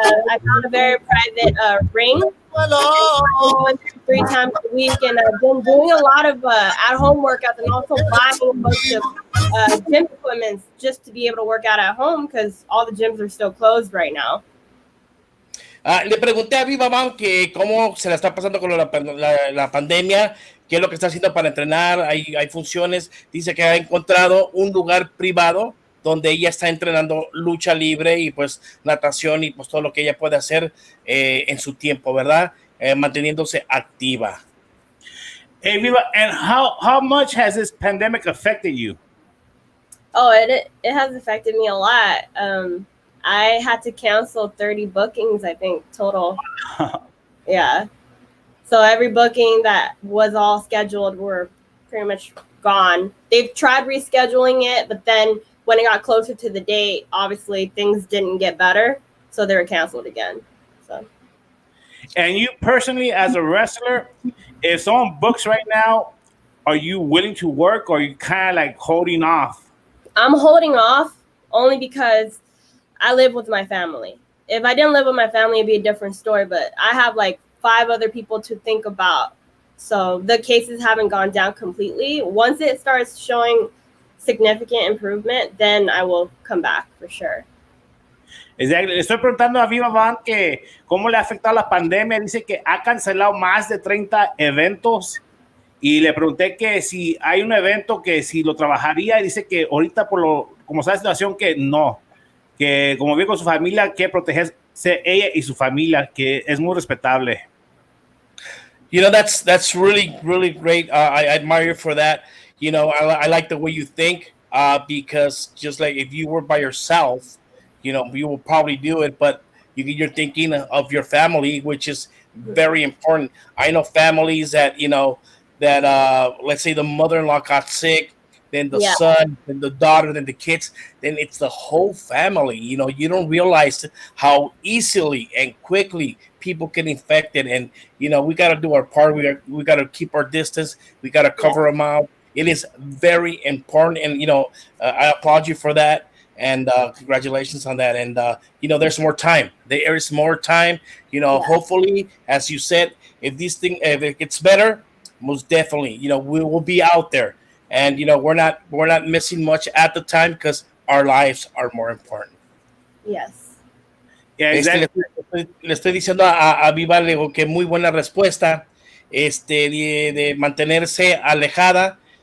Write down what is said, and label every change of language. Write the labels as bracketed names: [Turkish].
[English] I found a very private ring. Going 3 times a week, and I've been doing a lot of at-home workouts, and also buying a bunch of gym equipment just to be able to work out at home because all the gyms are still closed right now. [Spanish] Le pregunté a Viva Van que cómo se la está pasando con la pandemia, qué es lo que está haciendo para entrenar, hay funciones. Dice que ha encontrado un lugar privado donde ella está entrenando lucha libre y pues natación y pues todo lo que ella puede hacer en su tiempo, ¿verdad? Manteniéndose activa. [English] hey, Viva, and how much has this pandemic affected you? Oh, it has affected me a lot. I had to cancel 30 bookings, I think, total. Yeah. So every booking that was all scheduled were pretty much gone. They've tried rescheduling it, but then when it got closer to the date, obviously things didn't get better, so they were canceled again. So. And you personally, as a wrestler, if someone books right now, are you willing to work, or are you kind of like holding off? I'm holding off only because I live with my family. If I didn't live with my family, it'd be a different story, but I have like 5 other people to think about. So the cases haven't gone down completely. Once it starts showing significant improvement, then I will come back for sure. Exactly. [Spanish] Le estoy preguntando a Viva Van que cómo le ha afectado la pandemia. Dice que ha cancelado más de 30 eventos y le pregunté que si hay un evento que si lo trabajaría, y dice que ahorita como está la situación, que no, que como vive con su familia, que protegerse ella y su familia, que es muy respetable. [English] You know, that's really, really great. I admire you for that. You know, I like the way you think because just like if you were by yourself, you know, you will probably do it, but you're thinking of your family, which is very important. I know families that, you know, that let's say the mother-in-law got sick, then the son, then the daughter, then the kids, then it's the whole family. You know, you don't realize how easily and quickly people get infected, and you know, we got to do our part. We got to keep our distance. We got to cover them out. It is very important, and you know, I applaud you for that, and congratulations on that. And you know, there's more time. There is more time. You know, hopefully, as you said, if it gets better, most definitely, you know, we will be out there. And you know, we're not missing much at the time because our lives are more important. Yes. Yeah, exactly. [Spanish] Le estoy diciendo a Viva Lego que muy buena respuesta, de mantenerse alejada.